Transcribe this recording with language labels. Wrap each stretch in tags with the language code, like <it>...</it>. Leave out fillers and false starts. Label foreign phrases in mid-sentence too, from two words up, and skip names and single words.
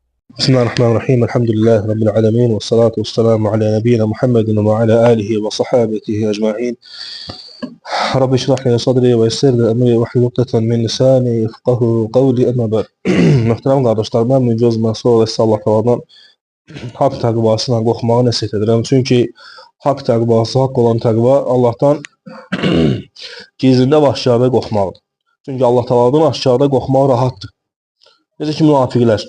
<ar>بسم الله الرحمن الرحيم الحمد لله رب العالمين والصلاة والسلام على نبينا محمد وعلى آله وصحابته أجمعين. رب اشرح لي صدري ويسر لي أمري واحلل عقدة من لساني يفقهوا قولي أما بعد.</ar> <az>Möhtərəm qardaşlar, mən Mücəz Mənsur və Allah Təaladan haqq təqvasından qorxmağı nəsihət edirəm. Çünki haqq təqvası, haqq olan təqva Allahdan gizlində və aşkarda qorxmaqdır. Çünki Allah Təaladan aşkarda qorxmaq rahatdır. Necə ki münafiqlər.</az>